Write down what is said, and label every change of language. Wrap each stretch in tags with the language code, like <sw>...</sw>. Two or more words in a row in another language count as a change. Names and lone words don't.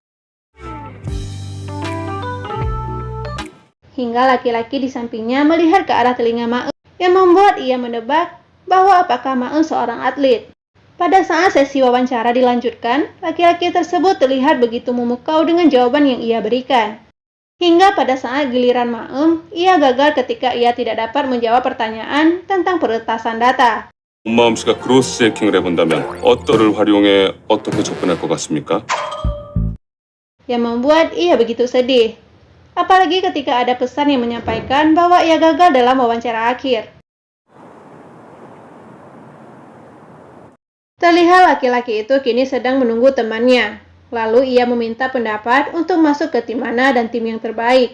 <id>Hingga laki-laki di sampingnya melihat ke arah telinga Maem, yang membuat ia menebak bahwa apakah Maem seorang atlet. Pada saat sesi wawancara dilanjutkan, laki-laki tersebut terlihat begitu memukau dengan jawaban yang ia berikan. Hingga pada saat giliran Maem, ia gagal ketika ia tidak dapat menjawab pertanyaan tentang peretasan data.</id> <ko>엄마음 씨가 크로스 체킹을 해본다면 어떠를 활용해 어떻게 접근할 것 같습니까?</ko> <id>Yang membuat ia begitu sedih. Apalagi ketika ada pesan yang menyampaikan bahwa ia gagal dalam wawancara akhir. Terlihat laki-laki itu kini sedang menunggu temannya. Lalu ia meminta pendapat untuk masuk ke tim mana dan tim yang terbaik.</id>